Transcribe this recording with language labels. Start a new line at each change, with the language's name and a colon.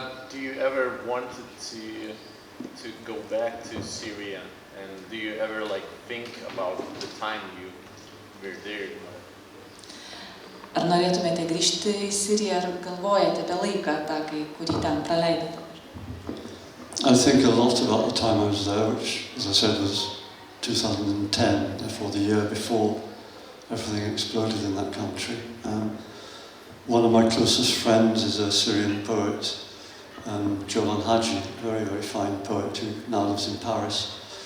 English: Do you ever wanted to go back to Syria, and do you ever like think about the time you were there?
Lithuanian: Ar norėtumėte grįžti į Siriją, ar galvojate apie laiką tą, kurį ten praleidote?
English: I think a lot about the time I was there, which, as I said, was 2010, therefore the year before everything exploded in that country. One of my closest friends is a Syrian poet, Jolan Haji, a very, very fine poet who now lives in Paris.